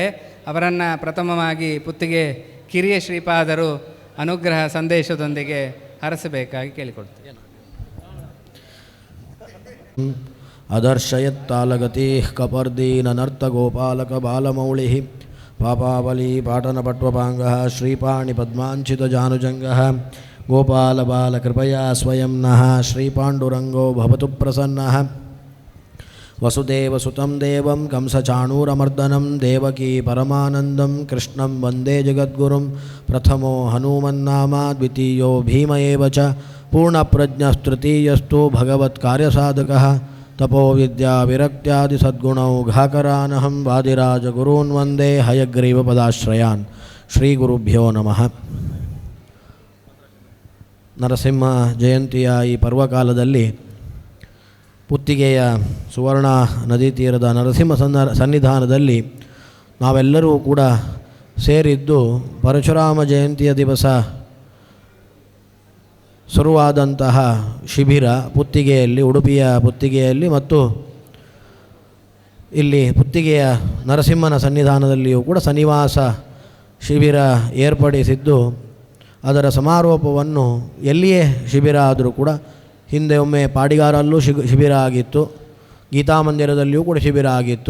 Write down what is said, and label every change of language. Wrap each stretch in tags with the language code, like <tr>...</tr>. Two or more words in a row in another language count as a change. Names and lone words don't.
<kn>ಅವರನ್ನು ಪ್ರಥಮವಾಗಿ ಪುತ್ತಿಗೆ ಕಿರಿಯ ಶ್ರೀಪಾದರು ಅನುಗ್ರಹ ಸಂದೇಶದೊಂದಿಗೆ ಹರಸಬೇಕಾಗಿ ಕೇಳಿಕೊಡ್ತೇನೆ.</kn> <sa>ಅದರ್ಶಯತ್ತಾಲಗತಿ ಕಪರ್ದೀನನರ್ತಗೋಪಾಲಕ ಬಾಲಮೌಳಿ ಪಾಪಾವಲಿ ಪಾಟನಪಟ್ವಪಾಂಗ ಶ್ರೀಪಾಣಿ ಪದ್ಮಾಂಚಿತಜಾನುಜಂಗ ಗೋಪಾಲಬಾಲಕೃಪಯಾ ಸ್ವಯಂ ನಃ ಶ್ರೀಪಾಂಡುರಂಗೋ ಭವತು ಪ್ರಸನ್ನಃ. ವಸುದೇವಸುತಂ ದೇವಂ ಕಂಸಚಾಣೂರಮರ್ದನಂ ದೇವಕೀ ಪರಮಾನಂದಂ ಕೃಷ್ಣಂ ವಂದೇ ಜಗದ್ಗುರುಂ ಪ್ರಥಮೋ ಹನುಮನ್ನಾಮ ದ್ವಿತೀಯೋ ಭೀಮ ಏವ ಚ ಪೂರ್ಣಪ್ರಜ್ಞಸ್ತೃತೀಯಸ್ತು ಭಗವತ್ಕಾರ್ಯಸಾಧಕಃ ತಪೋ ವಿದ್ಯಾ ವಿರಕ್ತ್ಯಾದಿ ಸದ್ಗುಣೌಘಾಕರಾನಹಂ ವಾದಿರಾಜಗುರೂನ್ ವಂದೇ ಹಯಗ್ರೀವಪದಾಶ್ರಯಾನ್. ಶ್ರೀ ಗುರುಭ್ಯೋ ನಮಃ.</sa> <kn>ನರಸಿಂಹ ಜಯಂತಿಯ ಈ ಪರ್ವಕಾಲದಲ್ಲಿ ಪುತ್ತಿಗೆಯ ಸುವರ್ಣ ನದಿ ತೀರದ ನರಸಿಂಹ ಸನ್ನಿಧಾನದಲ್ಲಿ ನಾವೆಲ್ಲರೂ ಕೂಡ ಸೇರಿದ್ದು ಪರಶುರಾಮ ಜಯಂತಿಯ ದಿವಸ ಶುರುವಾದಂತಹ ಶಿಬಿರ ಪುತ್ತಿಗೆಯಲ್ಲಿ, ಉಡುಪಿಯ ಪುತ್ತಿಗೆಯಲ್ಲಿ ಮತ್ತು ಇಲ್ಲಿ ಪುತ್ತಿಗೆಯ ನರಸಿಂಹನ ಸನ್ನಿಧಾನದಲ್ಲಿಯೂ ಕೂಡ ಸನ್ನಿವಾಸ ಶಿಬಿರ ಏರ್ಪಡಿಸಿದ್ದು, ಅದರ ಸಮಾರೋಪವನ್ನು ಎಲ್ಲಿಯೇ ಶಿಬಿರ ಆದರೂ ಕೂಡ, ಹಿಂದೆ ಒಮ್ಮೆ ಪಾಡಿಗಾರಲ್ಲೂ ಶಿಬಿರ ಆಗಿತ್ತು, ಗೀತಾಮಂದಿರದಲ್ಲಿಯೂ ಕೂಡ ಶಿಬಿರ ಆಗಿತ್ತು.</kn>